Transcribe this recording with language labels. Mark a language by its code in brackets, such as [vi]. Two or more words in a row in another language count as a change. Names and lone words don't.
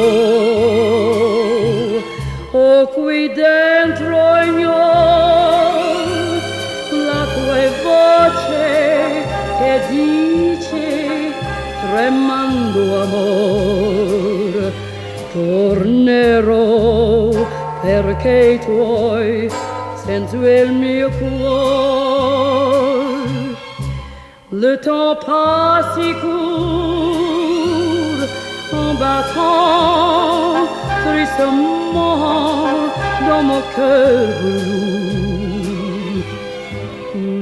[it] Oh, qui dentro ignoro la tua voce che dice tremando amor. Tornerò perché i tuoi senza il mio cuore. [fr] Le temps passe et court en battant tristement dans mon cœur bleu.